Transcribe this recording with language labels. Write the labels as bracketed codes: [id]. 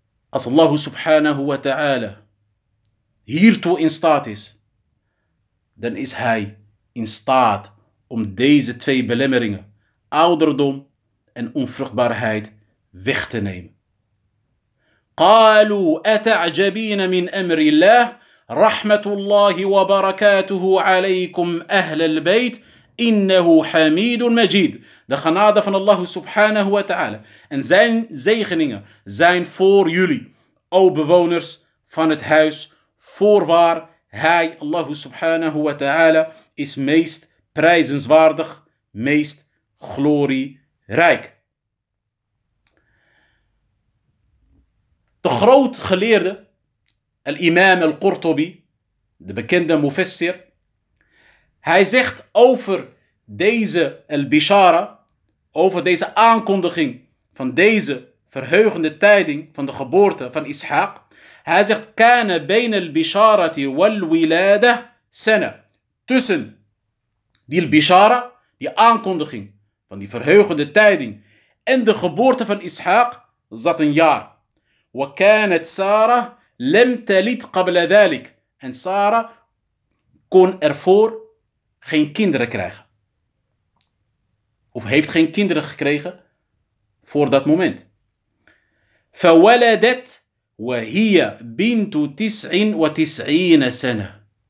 [nl] Als Allah subhanahu wa ta'ala hiertoe in staat is, dan is hij in staat om deze twee belemmeringen, ouderdom en onvruchtbaarheid, weg te nemen. [ar] قالوا أتعجبين من أمر الله رحمة الله وبركاته عليكم أهل البيت إنه حميد مجيد. [nl] De genade van Allah subhanahu wa ta'ala en zijn zegeningen zijn voor jullie, o bewoners van het huis, voorwaar hij, Allah subhanahu wa ta'ala, is meest prijzenswaardig, meest glorierijk. De groot geleerde, al-imam al-Qurtubi, de bekende mufassir, hij zegt over deze al-bishara, over deze aankondiging van deze verheugende tijding van de geboorte van Ishaq, hij zegt, [ar] kana bayna al-bisharati wal-wilada sana. [nl] Tussen die al-bishara, die aankondiging van die verheugende tijding en de geboorte van Ishaq, zat een jaar. [ar] وكانت سارة لم تلد قبل ذلك. [nl] En Sara kon ervoor geen kinderen krijgen. Of heeft geen kinderen gekregen voor dat moment. [ar] فولدت وهي بنت 99 سنة.